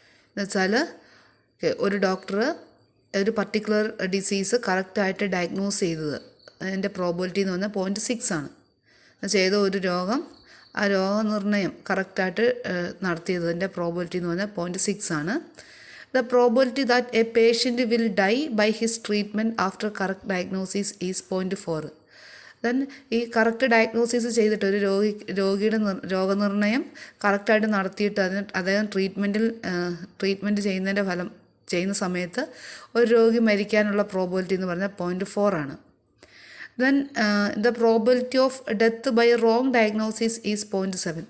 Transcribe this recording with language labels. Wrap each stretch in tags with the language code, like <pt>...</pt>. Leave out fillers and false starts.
<ml>എന്നുവെച്ചാൽ ഒരു ഡോക്ടർ ഒരു പർട്ടിക്കുലർ ഡിസീസ് കറക്റ്റായിട്ട് ഡയഗ്നോസ് ചെയ്തത് അതിൻ്റെ പ്രോബിലിറ്റി എന്ന് പറഞ്ഞാൽ 0.6 ആണ്. എന്നുവെച്ചാൽ ഏതോ ഒരു രോഗം ആ രോഗനിർണയം കറക്റ്റായിട്ട് നടത്തിയതിൻ്റെ പ്രോബിലിറ്റി എന്ന് പറഞ്ഞാൽ 0.6 ആണ്.</ml> <en>The probability that a patient will die by his treatment after correct diagnosis is 0.4.</en> <ml>Then ഈ കറക്റ്റ് ഡയഗ്നോസിസ് ചെയ്തിട്ട് ഒരു രോഗിയുടെ രോഗനിർണയം കറക്റ്റായിട്ട് നടത്തിയിട്ട് അദ്ദേഹം ട്രീറ്റ്മെൻറ്റ് ചെയ്യുന്ന സമയത്ത് ഒരു രോഗി മരിക്കാനുള്ള പ്രോബിലിറ്റി എന്ന് പറഞ്ഞാൽ 0.4 ആണ്.</ml> <en>Then the probability of death by wrong diagnosis is 0.7.</en>